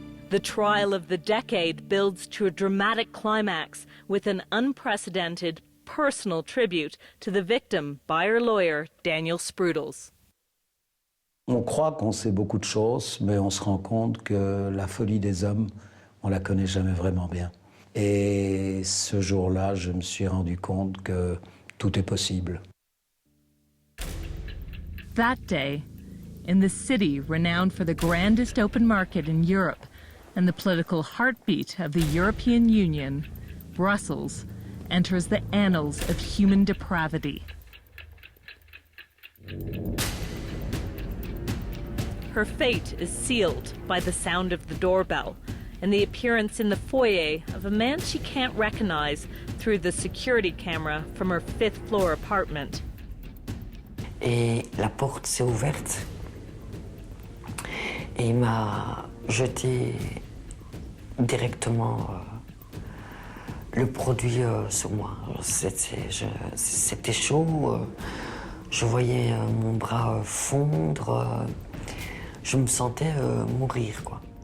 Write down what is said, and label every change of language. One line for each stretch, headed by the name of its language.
English: The trial of the decade builds to a dramatic climax with an unprecedented personal tribute to the victim by her lawyer, Daniel Sprudels.
French: On croit qu'on sait beaucoup de choses, mais on se rend compte que la folie des hommes, on la connaît jamais vraiment bien. Et ce jour-là, je me suis rendu compte que tout est possible.
English: That day, in the city renowned for the grandest open market in Europe and the political heartbeat of the European Union, Brussels enters the annals of human depravity. Her fate is sealed by the sound of the doorbell and the appearance in the foyer of a man she can't recognize through the security camera from her fifth-floor apartment.
French: Et la porte s'est ouverte et il m'a jeté directement le produit sur moi. C'était chaud, je voyais mon bras fondre, je me sentais mourir, quoi.